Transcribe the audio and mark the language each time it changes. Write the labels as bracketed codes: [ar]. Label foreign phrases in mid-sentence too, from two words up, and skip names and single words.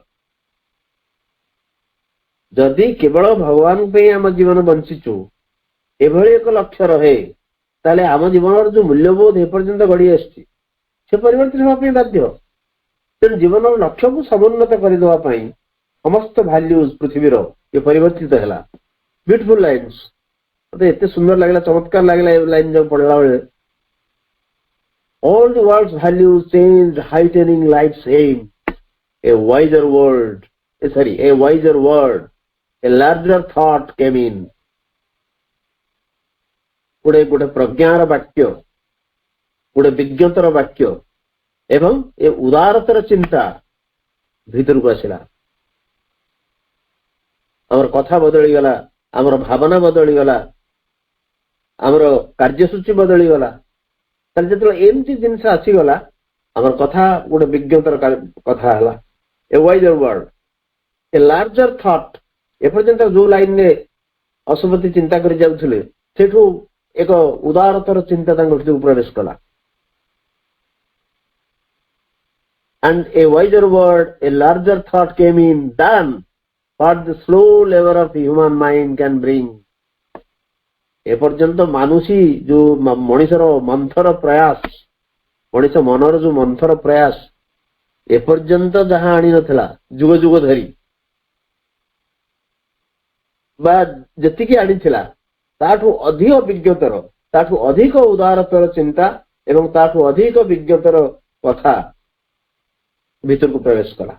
[or] ଯଦି କେବଳ ଭଗବାନଙ୍କ ପାଇଁ ଆମ ଜୀବନ ବଞ୍ଚିଛୁ, ଏଭଳି ଏକ ଲକ୍ଷ୍ୟ ରହେ, ତାହେଲେ ଆମ ଜୀବନର ଯୋଉ ମୂଲ୍ୟବୋଧ ଏପର୍ଯ୍ୟନ୍ତ ଗଢି ଆସିଛି ସେ ପରିବର୍ତ୍ତନ ହେବା ପାଇଁ ବାଧ୍ୟ। ତେଣୁ ଜୀବନର ଲକ୍ଷ୍ୟକୁ ସମୁନ୍ନତ କରିଦେବା ପାଇଁ ସମସ୍ତ ଭାଲ୍ୟୁଜ ପୃଥିବୀର ଏ ପରିବର୍ତ୍ତିତ ହେଲା। [en] beautiful lines, [or] ମତେ ଏତେ ସୁନ୍ଦର ଲାଗିଲା, ଚମତ୍କାର ଲାଗିଲା ଏ ଲାଇନ ଯୋଉ ପଢିଲା ବେଳେ। [en] All the world's values changed, heightening life's aim. A wiser word, a larger thought came in. [or] ଗୋଟେ ପ୍ରଜ୍ଞାର ବାକ୍ୟ, ଗୋଟେ ବିଜ୍ଞତର ବାକ୍ୟ ଏବଂ ଏ ଉଦାରତର ଚିନ୍ତା ଭିତରକୁ ଆସିଲା। ଆମର କଥା ବଦଳିଗଲା, ଆମର ଭାବନା ବଦଳିଗଲା, ଆମର କାର୍ଯ୍ୟସୂଚୀ ବଦଳିଗଲା। ତାହେଲେ ଯେତେବେଳେ ଏମିତି ଜିନିଷ ଆସିଗଲା, ଆମର କଥା ଗୋଟେ ବିଜ୍ଞତର କଥା ହେଲା। [en] A wiser word, a larger thought. [or] ଏପର୍ଯ୍ୟନ୍ତ ଯୋଉ ଲାଇନରେ ଅଶୁଭତି ଚିନ୍ତା କରି ଯାଉଥିଲେ, ସେଠୁ ଏକ ଉଦାରତର ଚିନ୍ତା ତାଙ୍କ ଭିତରକୁ ପ୍ରବେଶ କଲା। [en] And a wiser word, a larger thought came in than what the slow labor of the human mind can bring. [or] ଏପର୍ଯ୍ୟନ୍ତ ଯୋଉ ମଣିଷର ମନ୍ଥର ପ୍ରୟାସ, ମଣିଷ ମନର ଯୋଉ ମନ୍ଥର ପ୍ରୟାସ ଏପର୍ଯ୍ୟନ୍ତ ଯାହା ଆଣିନଥିଲା ଯୁଗ ଯୁଗ ଧରି, ବା ଯେତିକି ଆଣିଥିଲା ତାଠୁ ଅଧିକ ବିଜ୍ଞତର, ତାଠୁ ଅଧିକ ଉଦାରତର ଚିନ୍ତା ଏବଂ ତାଠୁ ଅଧିକ ବିଜ୍ଞତର କଥା ଭିତରକୁ ପ୍ରବେଶ କଲା।